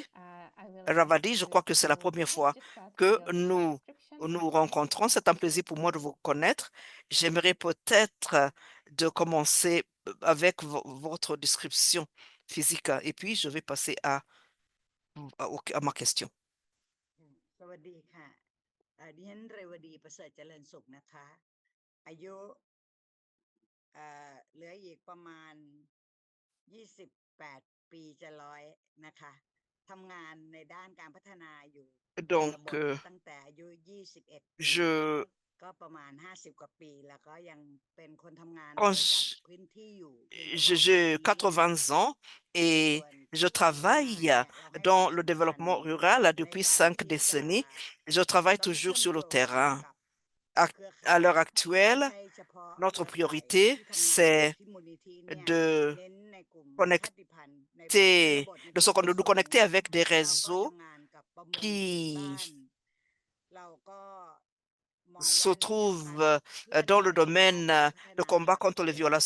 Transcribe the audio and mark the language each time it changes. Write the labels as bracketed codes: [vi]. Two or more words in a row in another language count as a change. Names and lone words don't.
[fr] Ravadi, je crois que c'est la première fois que nous nous rencontrons. C'est un plaisir pour moi de vous connaître. J'aimerais peut-être de commencer avec votre description physique et puis je vais passer à ma question. [th] สวัสดีค่ะดิฉันเรวดีประเสริฐเจริญสุขนะคะอายุเหลืออีกประมาณ28ปีจะ100นะคะทำงานในด้านการพัฒนาอยู่ [fr] Donc, [th] ตั้งแต่อายุ21 [fr] je [th] ก็ประมาณ50กว่าปีแล้วก็ยังเป็นคนทำงาน [fr] Quand [th] จากพื้นที่อยู่ [fr] j'ai 80 ans et je travaille dans le développement rural depuis 5 décennies. Je travaille toujours sur le terrain. À l'heure actuelle, notre priorité, c'est de nous connecter avec des réseaux qui se trouvent dans le domaine de combat contre les violations.